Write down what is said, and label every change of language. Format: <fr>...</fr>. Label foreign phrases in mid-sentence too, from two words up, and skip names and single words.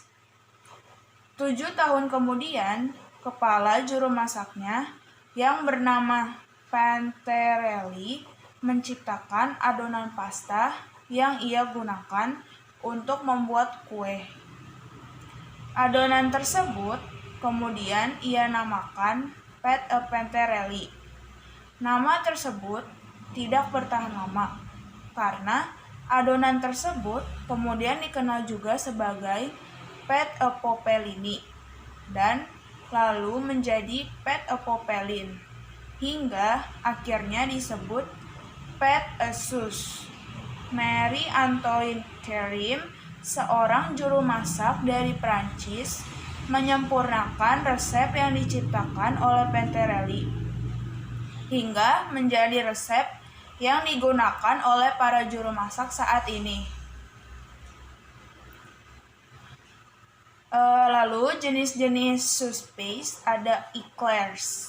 <id>7 tahun kemudian, kepala juru masaknya yang bernama Panterelli menciptakan adonan pasta yang ia gunakan untuk membuat kue. Adonan tersebut kemudian ia namakan</id> <fr>pâte à Panterelli.</fr> <id>Nama tersebut tidak bertahan lama karena adonan tersebut kemudian dikenal juga sebagai</id> <fr>pâte à Popelini</fr> <id>dan lalu menjadi</id> <fr>pâte à Popelin</fr> <id>hingga akhirnya disebut</id> <fr>pâte à sauce.</fr> <id>Marie-Antoine Carême, seorang juru masak dari Prancis, menyempurnakan resep yang diciptakan oleh Panterelli hingga menjadi resep yang digunakan oleh para juru masak saat ini. Lalu jenis-jenis</id> <en>sauce paste</en> <id>ada eclairs.</id>